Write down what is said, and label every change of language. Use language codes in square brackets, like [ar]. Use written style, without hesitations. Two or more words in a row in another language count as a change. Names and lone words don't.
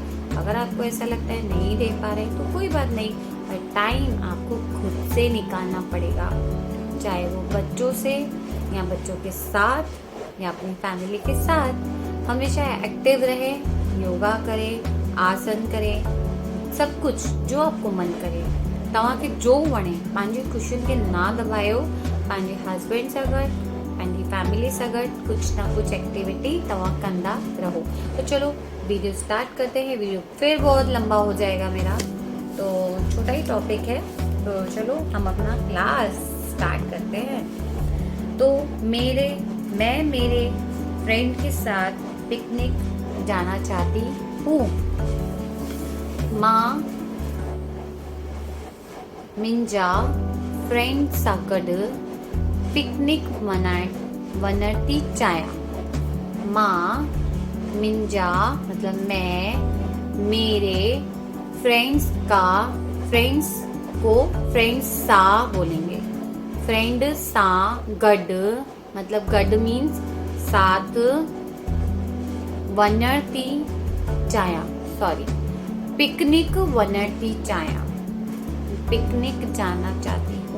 [hi] अगर आपको ऐसा लगता है नहीं दे पा रहे तो कोई बात नहीं, पर टाइम आपको खुद से निकालना पड़ेगा, चाहे वो बच्चों से या बच्चों के साथ या अपनी फैमिली के साथ। हमेशा एक्टिव रहे, योगा करें, आसन करें, सब कुछ जो आपको मन करे, [sd] तव्हांखे जो वणे, पंहिंजी खुशियुनि खे ना दॿायो। पंहिंजे हस्बैंड सां गॾु, पंहिंजी फैमिली सां गॾु [hi] कुछ ना कुछ [sd] एक्टिविटी तव्हां कंदा रहो। [hi] तो चलो वीडियो स्टार्ट करते हैं। वीडियो फिर बहुत लंबा हो जाएगा मेरा, तो छोटा ही टॉपिक है, तो चलो हम अपना क्लास स्टार्ट करते हैं। तो मैं मेरे फ्रेंड के साथ पिकनिक जाना चाहती हूँ। [sd] मां मुंहिंजा फ्रेंड सां गॾु पिकनिक मनाइण वञण थी चाहियां। मां मुंहिंजा [hi] मतलब मैं मेरे फ्रेंड्स को फ्रेंड्स सा बोलेंगे। [sd] फ्रेंड सा गड, [hi] मतलब गड मीन्स साथ, [sd] वनरती चाया, [en] sorry picnic [sd] वनरती चाया, [hi] पिकनिक जाना चाहती हूँ।